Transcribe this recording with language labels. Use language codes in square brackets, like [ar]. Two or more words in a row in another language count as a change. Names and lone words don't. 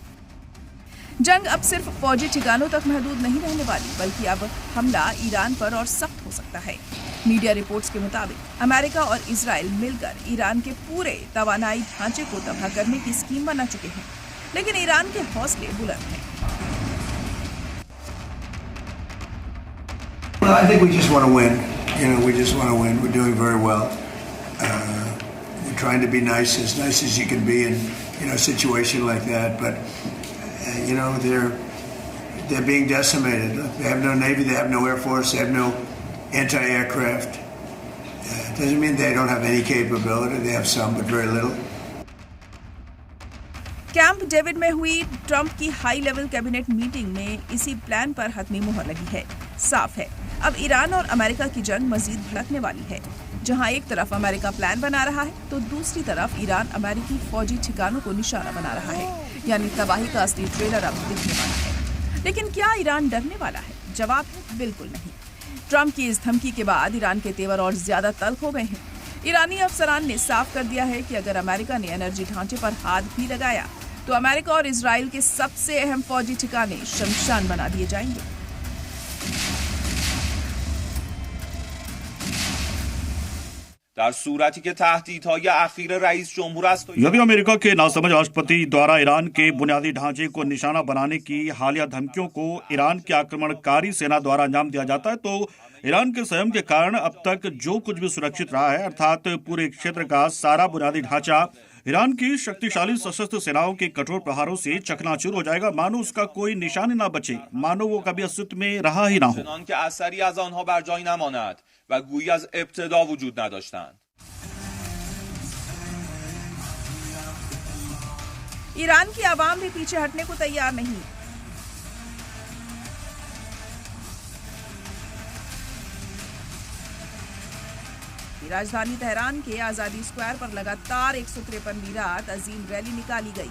[hi] जंग अब सिर्फ फौजी ठिकानों तक महदूद नहीं रहने वाली, बल्कि अब हमला ईरान पर और सख्त हो सकता है। [en] media reports [hi] के मुताबिक अमेरिका और इजराइल मिलकर ईरान के पूरे तवानाई ढांचे को तबाह करने की स्कीम बना चुके हैं, लेकिन ईरान के हौसले बुलंद हैं। [en] I think we just want to win. We just want to win. We're doing very well. We're trying to be nice as you can be in a situation like that, but they're being decimated. They have no navy, they have no air force, they have no anti-aircraft. It doesn't mean they don't have any capability. They have some, but very little. [hi] कैंप डेविड में हुई ट्रंप की [en] high level cabinet meeting [hi] में इसी प्लान पर हतमी मुहर लगी है। साफ है, अब ईरान और अमेरिका की जंग मजीद भड़कने वाली है। जहां एक तरफ अमेरिका प्लान बना रहा है, तो दूसरी तरफ ईरान अमेरिकी फौजी ठिकानों को निशाना बना रहा है। यानी तबाही का असली ट्रेलर अब दिखने वाला है। लेकिन क्या ईरान डरने वाला है? जवाब है बिल्कुल नहीं। ट्रंप की इस धमकी के बाद ईरान के तेवर और ज्यादा तल्ख हो गए हैं। ईरानी अफसरान ने साफ कर दिया है कि अगर अमेरिका ने एनर्जी ढांचे पर हाथ भी लगाया, तो अमेरिका और इजराइल के सबसे अहम फौजी ठिकाने शमशान बना दिए जाएंगे। [fa] در صورتی که تهدیدهای اخیر رئیس جمهور است [hi] यदि अमेरिका के नासमझ राष्ट्रपति द्वारा ईरान के बुनियादी ढांचे को निशाना बनाने की हालिया धमकियों को ईरान की आक्रमणकारी सेना द्वारा अंजाम दिया जाता है, तो ईरान के संयम के कारण अब तक जो कुछ भी सुरक्षित रहा है, अर्थात पूरे क्षेत्र का सारा बुनियादी ढांचा ईरान की शक्तिशाली सशस्त्र सेनाओं के कठोर प्रहारों से चकनाचूर हो जाएगा। मानो उसका कोई निशान ना बचे, मानो वो कभी अस्तित्व में रहा ही ना हो। [fa] چنان که اثری از آنها بر جای نماند و گویی از ابتدا وجود نداشتند. [hi] ईरान की आवाम भी पीछे हटने को तैयार नहीं। राजधानी तेहरान के आजादी स्क्वायर पर लगातार 153 मीरात अजीम रैली निकाली गई।